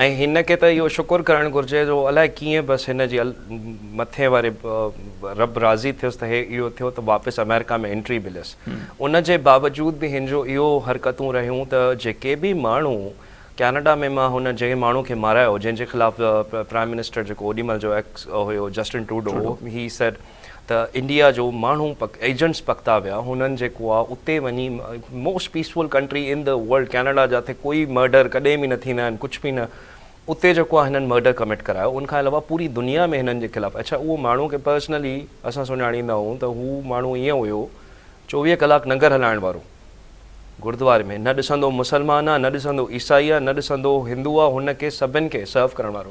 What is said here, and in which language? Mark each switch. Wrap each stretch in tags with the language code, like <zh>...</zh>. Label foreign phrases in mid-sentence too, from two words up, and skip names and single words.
<sd>ऐं हिन खे त इहो शुकुरु करणु घुरिजे जो अलाए कीअं बसि हिन जी मथे वारे रब राज़ी थियुसि त हे इहो थियो त वापसि अमेरिका में एंट्री मिलियसि। उन जे बावजूद बि हिन जो इहो हरकतूं रहियूं त जेके बि माण्हू कैनेडा में मां हुन जंहिं माण्हू खे मारायो जंहिंजे ख़िलाफ़ु</sd> <en>prime minister</en> <sd>जेको ओॾीमहिल जो एक्स हुयो जस्टिन ट्रूडो,</sd> <en>he said</en> <sd>त इंडिया जो माण्हू एजेंट्स पकता विया, हुननि जेको आहे उते वञी</sd> <en>most peaceful country in the world,</en> <sd>कैनेडा जाते कोई मर्डर कॾहिं बि न थींदा आहिनि, कुझु बि न, उते जेको आहे हिननि</sd> <en>murder commit</en> <sd>करायो। उनखां अलावा पूरी दुनिया में हिननि जे ख़िलाफ़ु, अच्छा उहो माण्हू खे पर्सनली असां सुञाणींदा आहियूं त हू माण्हू ईअं हुयो 24 कलाक लंगर हलाइण वारो गुरुद्वारे में, न ॾिसंदो मुसलमान आहे, न ॾिसंदो ईसाई आहे, न ॾिसंदो हिंदू आहे, हुनखे सभिनि खे सर्व करण वारो।</sd>